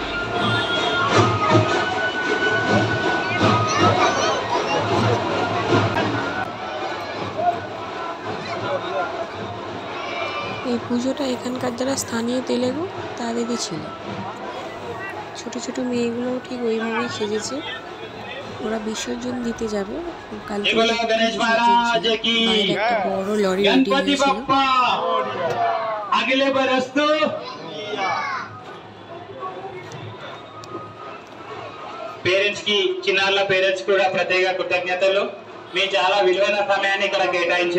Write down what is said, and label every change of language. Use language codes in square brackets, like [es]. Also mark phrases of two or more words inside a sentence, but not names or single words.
[bn] এই পুজোটা এখানকার যারা স্থানীয় তেলেগু তাদেরই ছিল। ছোট ছোট মেয়েগুলোও ঠিক ওইভাবেই সেজেছে। ওরা বিসর্জন দিতে যাবে। কালকে বাইরে একটা বড় লরি রেডি হয়েছিল। [te] పేరెంట్స్ కి చిన్నాళ్ళ పేరెంట్స్ కూడా ప్రత్యేక కృతజ్ఞతలు. మీ చాలా విలువైన సమయాన్ని ఇక్కడ కేటాయించిన.